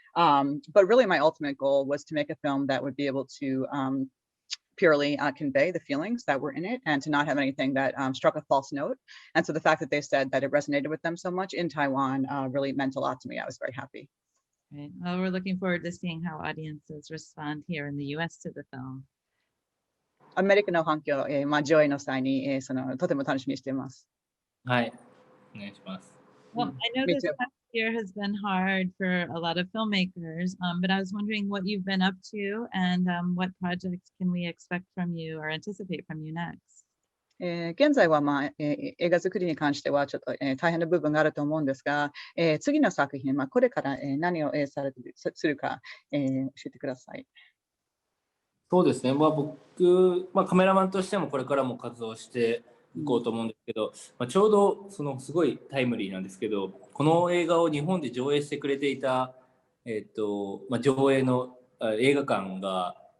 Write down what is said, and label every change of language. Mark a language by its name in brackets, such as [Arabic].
[English] But really, my ultimate goal was to make a film that would be able to purely convey the feelings that were in it and to not have anything that struck a false note. And so the fact that they said that it resonated with them so much in Taiwan really meant a lot to me. I was very happy. Right. Well, we're looking forward to seeing how audiences respond here in the US to the film. [Japanese] アメリカの反響、上映の際に、とても楽しみにしています。はい、お願いします。 [English] Well, I know Me this too. past year has been hard for a lot of filmmakers, but I was wondering what you've been up to and what projects can we expect from you or anticipate from you next? [Japanese] 現在は、映画作りに関してはちょっと、大変な部分があると思うんですが、次の作品、これから、何を、されてするか、教えてください。そうですね、僕、カメラマンとしてもこれからも活動していこうと思うんですけど、ちょうどすごいタイムリーなんですけど、この映画を日本で上映してくれていた、上映の映画館が、